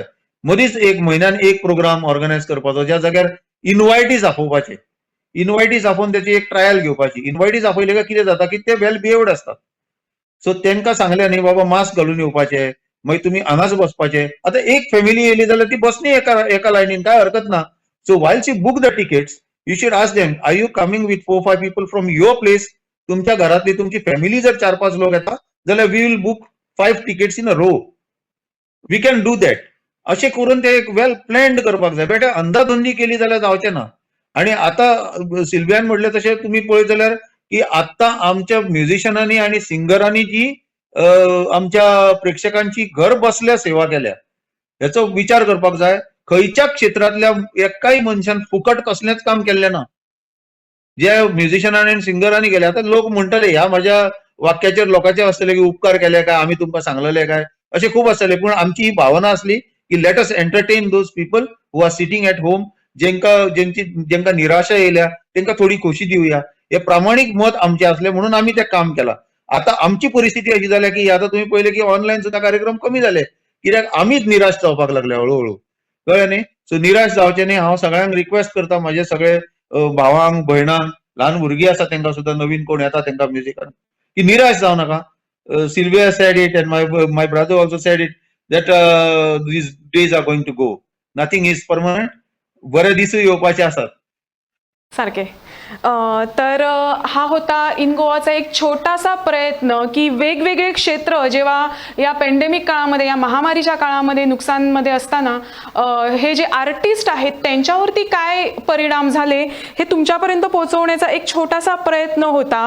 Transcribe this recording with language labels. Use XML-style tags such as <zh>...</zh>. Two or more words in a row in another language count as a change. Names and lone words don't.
<kok>मदींच एक म्हयन्यान एक प्रोग्राम ऑर्गनायज करपाचो, ज्या जाग्यार इनवायटीज आपोवपाचे, इनवायटीज आपोवन त्याची एक ट्रायल घेवपाची. इनवायटीज आपयले काय कितें जाता की ते</kok> <en>well behaved</en> <kok>आसतात. सो तांकां सांगलें न्ही बाबा मास्क घालून येवपाचें, मागीर तुमी हांगाच बसपाचें. आतां एक फॅमिली येयली जाल्यार ती बसनी एका लायनीन, काय हरकत ना.</kok> <en>So while she book the tickets you should ask them, are you coming with 4-5 people from your place.</en> <kok>तुमच्या घरातली तुमची फॅमिली जर 4-5 लोक येता जाल्यार</kok> <en>we will book 5 tickets in a row. We can do that.</en> <kok>अशें करून ते एक वेल प्लॅन्ड करपाक जाय. बेटा अंधाधुंदी केली जाल्यार जावचें ना. आणि आता सिल्वियान म्हटलें तशें तुमी पळयत जाल्यार की आता आमच्या म्युझिशियनांनी आणि सिंगरांनी जी आमच्या प्रेक्षकांची घर बसल्या सेवा केल्या, याचो विचार करपाक जाय. खंयच्या क्षेत्रातल्या एकाय मनशान फुकट कसलेंच काम केल्लें ना. जे म्युझिशियनांनी आणि सिंगरांनी केले. आता लोक म्हणटले ह्या माझ्या वाक्याचेर लोकांचे आसतले की उपकार केले काय, आमी तुमकां सांगलेले काय, अशें खूब आसतले. पूण आमची ही भावना असली की</kok> <en>let us entertain those people who are sitting at home,</en> <kok>जेंकां निराशा येयल्या तांकां थोडी खोशी दिवया.</kok> <mr>हे प्रामाणिक मत आमचे असले म्हणून आम्ही ते काम केला.</mr> <kok>आता आमची परिस्थिती अशी झाली की आता तुम्ही पहिले की ऑनलाईन सुद्धा कार्यक्रम कमी झाले कित्याक आमीच निराश जावपाक लागले हळूहळू, कळ्ळें न्ही. सो निराश जावचे न्ही. हांव सगळ्यांक रिक्वेस्ट करता, म्हाजे सगळे भावांक भयणांक, ल्हान भुरगीं आसा तांकां सुद्धा, नवीन कोण येता तांकां म्युझिकान, की निराश जाव नाका.</kok> <en>Sylvia said it and my brother also said it that these days are going to go. Nothing is permanent.</en> <kok>बरे दीस येवपाचे आसात. सारखे.</kok> <mr>तर हा होता इन गोवाचा एक छोटासा प्रयत्न की वेगवेगळे क्षेत्र जेव्हा या पेंडेमिक काळामध्ये, या महामारीच्या काळामध्ये नुकसानमध्ये असताना हे जे आर्टिस्ट आहेत त्यांच्यावरती काय परिणाम झाले हे तुमच्यापर्यंत पोहोचवण्याचा एक छोटासा प्रयत्न होता.</mr>